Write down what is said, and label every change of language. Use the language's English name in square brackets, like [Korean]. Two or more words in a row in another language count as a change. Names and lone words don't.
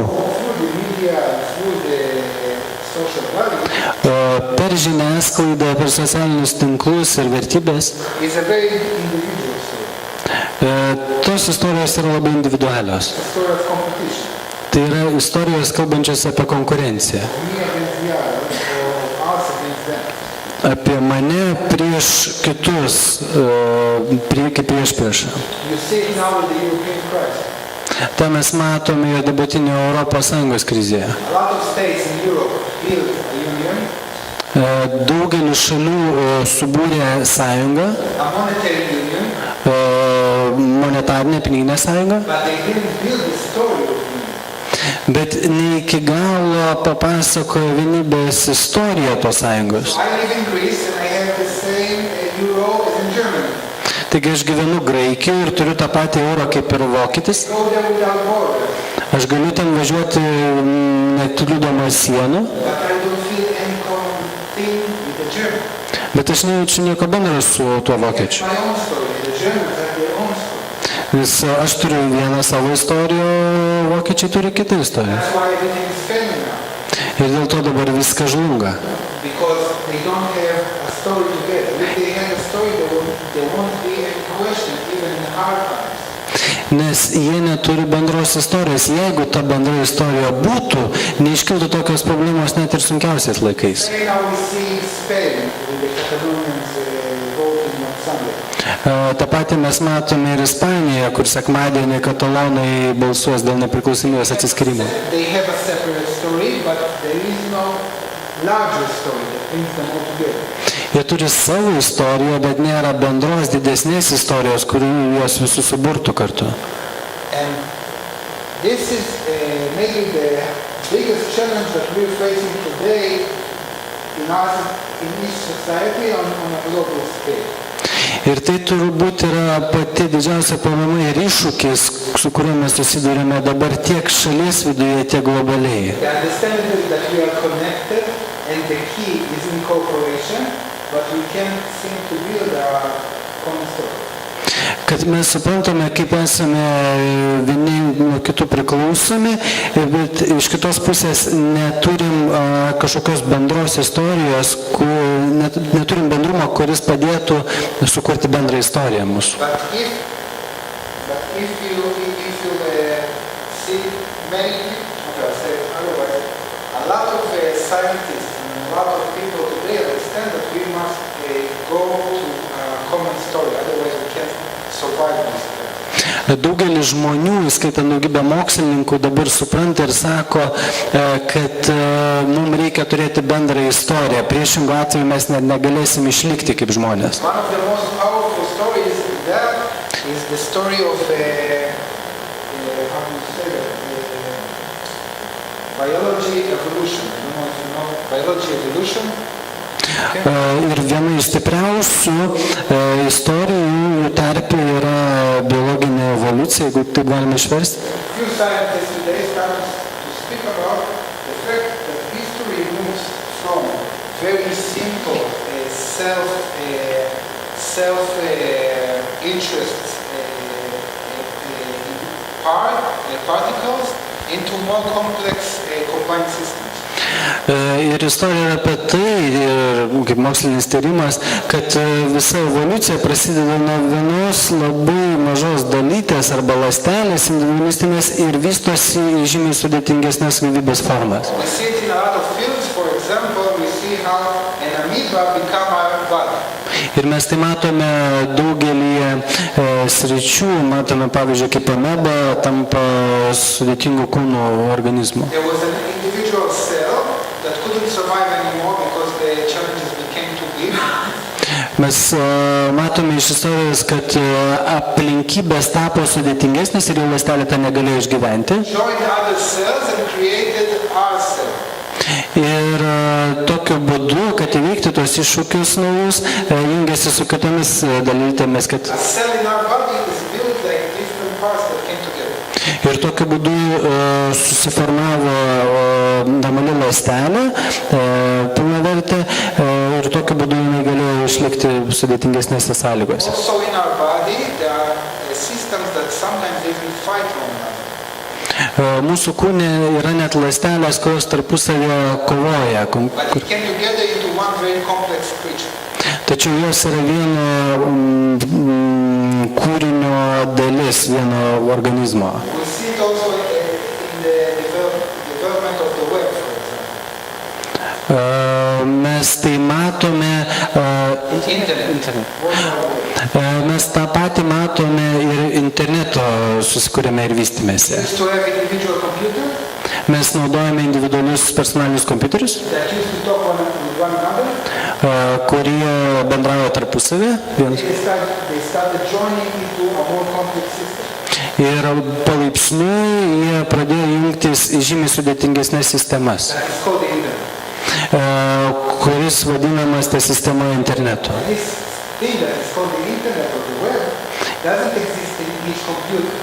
[English] through the media and through the social values [Lithuanian] per žiniasklaidą, per socialinius tinklus ir vertybės, [English] is a very individual story. [Lithuanian] tos istorijos yra labai individualios. [English] It's a story of competition. [Lithuanian] Tai yra istorijos kalbančios apie konkurenciją. [English] Me against the others or us against them. [Lithuanian] Apie mane prieš kitus, prieš priešą. [English] You see it now with the European crisis. [Lithuanian] Ta mes matome jo dabartinio ES krizėje. [English] A lot of states in Europe built a union, [Lithuanian] Daugelis šalių subūrė sąjungą, [English] a monetary union, [Lithuanian] monetarinę piniginę sąjungą, [English] but they didn't build the story of union. [Lithuanian] bet ne iki galo papasakojo vienybės istoriją tos sąjungos. [English] I live in Greece and I have the same euro as in Germany. [Lithuanian] Taigi aš gyvenu Graikijoje ir turiu tą patį eurą kaip ir vokietis. [English] Go there without borders, [Lithuanian] Aš galiu ten važiuoti nekliudomas sienų, [English] but I don't feel any common thing with the German. [Lithuanian] bet aš nejaučiu nieko bendro su tuo vokiečiu. [English] My own story. The Germans have their own story. [Lithuanian] Nes aš turiu vieną savo istoriją, vokiečiai turi kitą istoriją. [English] That's why everything is failing now. [Lithuanian] Ir dėl to dabar viskas žlunga. [English] Because they don't have a story together. If they had a story, there won't be any question even in hard times. [Lithuanian] Nes jie neturi bendros istorijos. Jeigu ta bendra istorija būtų, neiškiltų tokios problemos net ir sunkiausiais laikais. [English] Right now we see Spain with the Catalonians voting on Sunday. [Lithuanian] Ta pati mes matome ir Ispanijoje, kur sekmadienį katalonai balsuos dėl nepriklausomybės atsiskyrimo. [English] They have a separate story, but there is no larger story that brings them all together. [Lithuanian] Jie turi savo istoriją, bet nėra bendros didesnės istorijos, kuri juos visus suburtų kartu. [English] And this is maybe the biggest challenge that we're facing today in each society on a global scale. [Lithuanian] Ir tai turbūt yra pati didžiausia problema ir iššūkis, su kuriuo mes susidurime dabar tiek šalies viduje, tiek globaliai. [English] The understanding that we are connected and the key is in cooperation, but we can't seem to build a common story. [Lithuanian] Kad mes suprantame, kaip esame vieni nuo kitų priklausomi, bet iš kitos pusės neturim kažkokios bendros istorijos, neturim bendrumo, kuris padėtų sukurti bendrą istoriją mūsų. [English] But if you see many, otherwise, a lot of scientists and a lot of people today understand that we must go to a common story, otherwise we can't survive this. [Lithuanian] Daugelis žmonių, įskaitant daugybę mokslininkų, dabar supranta ir sako, kad mums reikia turėti bendrą istoriją. Priešingų atveju mes net negalėsim išlikti kaip žmonės. [English] One of the most powerful stories in that is the story of how do you say that? Biology evolution. I don't know if you know biology evolution. [Lithuanian] Ir viena iš stipriausių istorijų tarpe yra biologinė evoliucija, jeigu taip galime išversti. [English] Few scientists today start to speak about the fact that history moves from very simple self-interest particles into more complex combined systems. [Lithuanian] Ir istorija yra apie tai, kaip mokslinis tyrimas, kad visa evoliucija prasideda nuo vienos labai mažos dalytės arba ląstelės individualistinės ir vystosi į žymiai sudėtingesnės gyvybės formas. [English] We see it in a lot of fields. For example, we see how an amoeba become a bug. [Lithuanian] Ir mes tai matome daugelį sričių, matome pavyzdžiui, kaip ameba tampa sudėtingų kūnų organizmu. [English] There was an individual cell that couldn't survive anymore because the challenges became too big. [Lithuanian] Mes matome iš istorijos, kad aplinkybės tapo sudėtingesnės ir jau ląstelė tą negalėjo išgyventi. [English] Joined other cells and created our cell. [Lithuanian] Ir tokiu būdu, kad įveikti tos iššūkius naujus, jungiasi su kitomis dalytėmis, kad [English] A cell in our body is built like different parts that came together. [Lithuanian] ir tokiu būdu susiformavo normali ląstelė, pilnavertė, ir tokiu būdu jinai galėjo išlikti sudėtingesnėse sąlygose. [English] Also in our body there are systems that sometimes they will fight one another. [Lithuanian] Mūsų kūne yra net ląstelės, kurios tarpusavio kovoja, [English] But it came together into one very complex creature. [Lithuanian] tačiau jos yra vieno kūrinio dalis, vieno organizmo. [English] We see it also in the development of the web, for example. [Lithuanian] Mes tai matome, [English] Internet. [Lithuanian] mes tą patį matome ir interneto susikūrėme ir vystymėse. [English] Used to have individual computer [Lithuanian] Mes naudojame individualius personalinius kompiuterius, [English] that used to talk with one another. [Lithuanian] kurie bendrauja tarpusavį. [English] They started joining into a more complex system. [Lithuanian] Ir palaipsniui jie pradėjo jungtis į žymiai sudėtingesnės sistemas, [English] That is called the internet. [Lithuanian] kuris vadinamas ta sistema internetu. [English] This thing that is called the internet or the web doesn't exist in each computer.